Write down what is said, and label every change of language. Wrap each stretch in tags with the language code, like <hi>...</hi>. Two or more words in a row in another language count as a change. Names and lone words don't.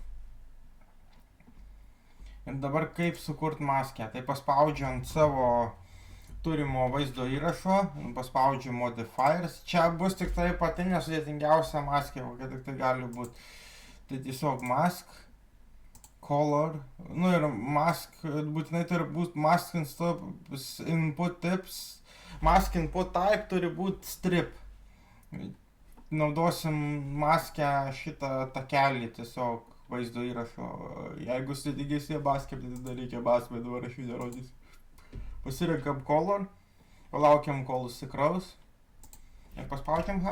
<lt>Ir dabar kaip sukurti maskę, tai paspaudžiu ant savo turimo vaizdo įrašo, paspaudžiu modifiers. Čia bus tik tai pati nesudėtingiausia maskė, kokia tik tai gali būti. Tai tiesiog mask, color, ir mask, būtinai turi būti</lt> <en>mask input tips, mask input type</en> <lt>turi būti strip. Naudosim maskę šitą takelį tiesiog vaizdo įrašo. Jeigu sudėtingesnė maskė, tai tada reikia maskę, bet dabar aš jų nerodysiu. Pasirenkam color, palaukiam kol įsikraus ir paspaudžiam H.</lt>